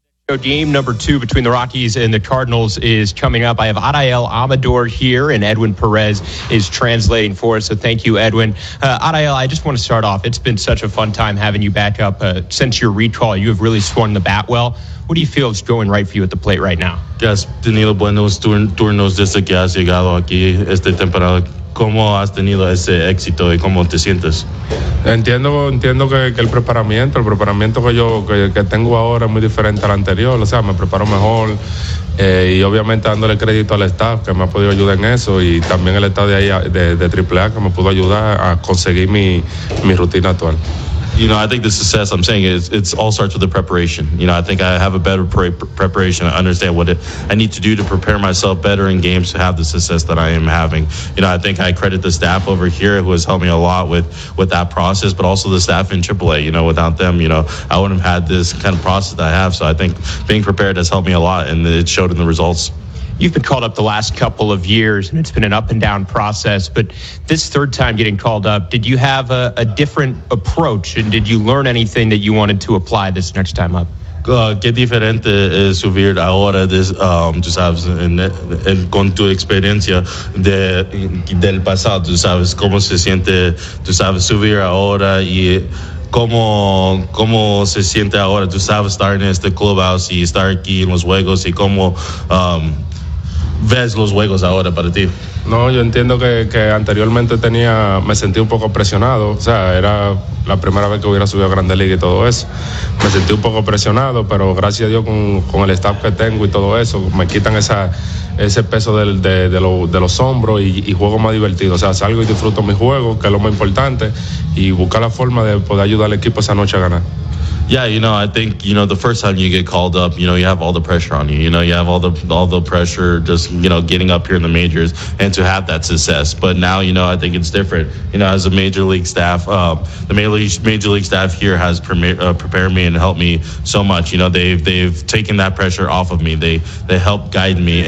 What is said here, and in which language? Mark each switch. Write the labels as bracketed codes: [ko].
[en] So game number two between the Rockies and the Cardinals is coming up. I have Adiel Amador here, and Edwin Perez is translating for us. So thank you, Edwin. Adiel, I just want to start off. It's been such a fun time having you back up. Since your recall, you have really swung the bat well. What do you feel is going right for you at the plate right now? [es] Yes, Danilo Buenos, turnos desde que has llegado aquí esta temporada. ¿Cómo has tenido ese éxito y cómo te sientes? Entiendo que el preparamiento que tengo ahora es muy diferente al anterior. O sea, me preparo mejor y obviamente dándole crédito al staff que me ha podido ayudar en eso y también el staff de AAA que me pudo ayudar a conseguir mi rutina actual. [en] You know, I think the success I'm saying is it's all starts with the preparation. You know, I think I have a better preparation. I understand what I need to do to prepare myself better in games to have the success that I am having. You know, I think I credit the staff over here who has helped me a lot with that process, but also the staff in AAA. You know, without them, you know, I wouldn't have had this kind of process that I have. So I think being prepared has helped me a lot, and it showed in the results. You've been called up the last couple of years, and it's been an up-and-down process. But this third time getting called up, did you have a different approach, and did you learn anything that you wanted to apply this next time up? [es] Qué diferente es subir ahora, tú sabes, con tu experiencia del pasado, tú sabes, cómo se siente, tú sabes, subir ahora y... ¿Cómo se siente ahora? Tú sabes, estar en este clubhouse y estar aquí en los juegos y cómo ves los juegos ahora para ti. No, yo entiendo que anteriormente me sentí un poco presionado. O sea, era la primera vez que hubiera subido a Grande Liga y todo eso. Me sentí un poco presionado, pero gracias a Dios con el staff que tengo y todo eso, me quitan ese peso de los hombros y juego más divertido. O sea, salgo y disfruto mi juego, que es lo más importante, y buscar la forma de poder ayudar al equipo esa noche a ganar. [en] Yeah, you know, I think, you know, the first time you get called up, you know, you have all the pressure on you. You know, you have all the pressure just, you know, getting up here in the majors and to have that success. But now, you know, I think it's different. You know, as a major league staff, the major league staff here has prepared me and helped me so much. You know, they've taken that pressure off of me. They help guide me.